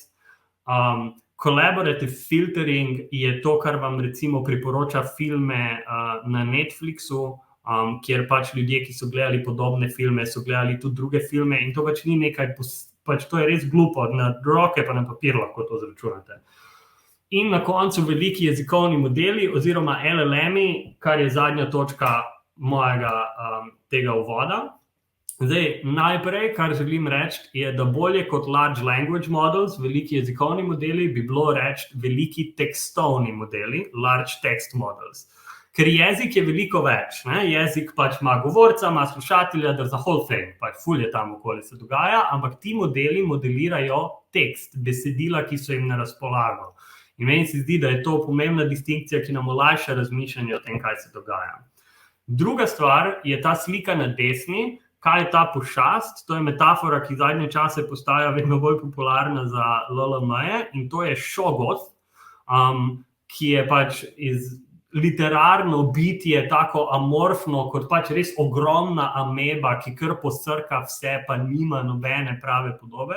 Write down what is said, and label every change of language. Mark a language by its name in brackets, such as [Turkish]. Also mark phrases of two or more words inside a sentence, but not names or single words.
[English] Collaborative filtering [Slovenian] je to, kar vam recimo priporoča filme na Netflixu, kjer pač ljudje, ki so gledali podobne filme, so gledali tudi druge filme in to pač ni nekaj, pač to je res glupo, na roke pa na papir lahko to zračunate. In na koncu veliki jezikovni modeli oziroma LLM-i, kar je zadnja točka mojega tega uvoda. Zdaj, najprej, kar želim reči, je, da bolje kot [English] large language models, [Slovenian] veliki jezikovni modeli, bi bilo reči veliki tekstovni modeli, [English] large text models. [Slovenian] Ker jezik je veliko več, ne? Jezik pač ima govorca, ima slušatelja, [English] there's a whole thing, [Slovenian] pač ful je tam okoli se dogaja, ampak ti modeli modelirajo tekst, besedila, ki so jim na razpolago. In meni se zdi, da je to pomembna distinkcija, ki nam olajša razmišljanje o tem, kaj se dogaja. Druga stvar je ta slika na desni, kaj je ta pošast, to je metafora, ki zadnje čase postaja vedno bolj popularna za LLM-je in to je šogot, ki je pač literarno bitje tako amorfno, kot pač res ogromna ameba, ki kar posrka vse, pa nima nobene prave podobe.